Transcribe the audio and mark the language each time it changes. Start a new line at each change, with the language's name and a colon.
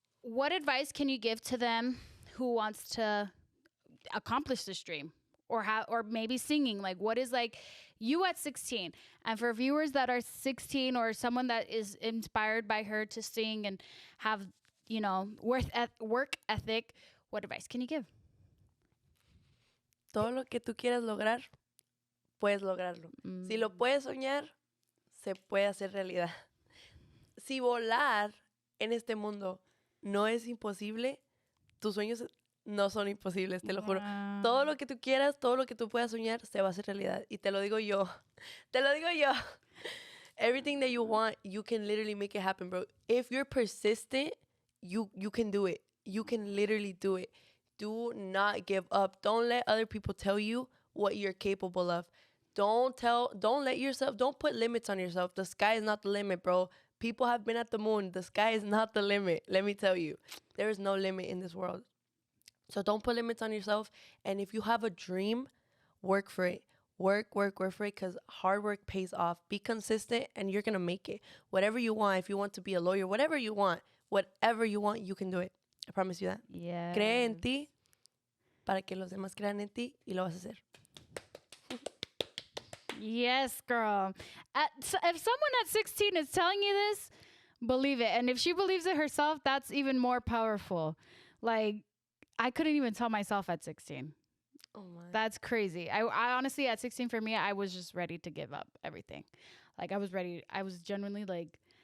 English: What advice can you give to them who wants to accomplish this dream or maybe singing? Like, what is like you at 16? And for viewers that are 16 or someone that is inspired by her to sing and have, work ethic, what advice can you give?
Spanish: Todo lo que tú quieras lograr, puedes lograrlo. Si lo puedes soñar, se puede hacer realidad. Si volar en este mundo no es imposible, tus sueños no son imposibles, te lo juro. Todo lo que tú quieras, todo lo que tú puedas soñar, se va a hacer realidad. Y te lo digo yo. Te lo digo yo.
English: Everything that you want, you can literally make it happen, bro. If you're persistent, you can do it. You can literally do it. Do not give up. Don't let other people tell you what you're capable of. Don't put limits on yourself. The sky is not the limit, bro. People have been at the moon. The sky is not the limit. Let me tell you, there is no limit in this world. So don't put limits on yourself. And if you have a dream, work for it. Work for it, because hard work pays off. Be consistent and you're going to make it. Whatever you want, if you want to be a lawyer, whatever you want, you can do it. I promise you that. Yeah.
Spanish: Cree en ti para que los demás crean en ti y lo vas a hacer.
English: Yes, girl. If someone at 16 is telling you this, believe it. And if she believes it herself, that's even more powerful. Like, I couldn't even tell myself at 16. Oh my. That's crazy. I honestly, at 16 for me, I was just ready to give up everything. Like, I was ready. I was genuinely like,